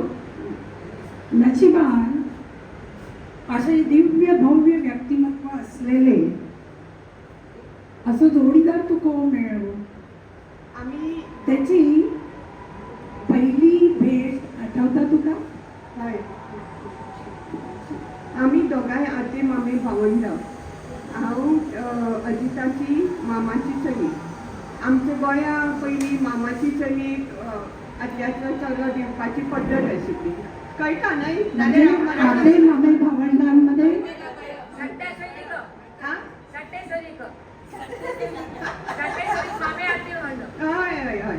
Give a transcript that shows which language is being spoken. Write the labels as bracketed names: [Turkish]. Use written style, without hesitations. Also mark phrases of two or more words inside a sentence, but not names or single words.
[Marathi] नशिबान असे दिव्य भव्य व्यक्तिमत्व असलेले असं जोडीदार तू कोण मिळव. आम्ही [Konkani] त्याची पहिली भेट आठवता तुका? होय, आम्ही दोघांय आते मामे भावंड. हांव अजिताची मामाची चली. आमच्या गोंया पयलीं मामाची चलीक आत्याचो चलो दिवपाची पद्दत आशिल्ली. कळटा न्हय? [Marathi] आते मामे भावंडांमध्ये [Konkani] हय हय हय.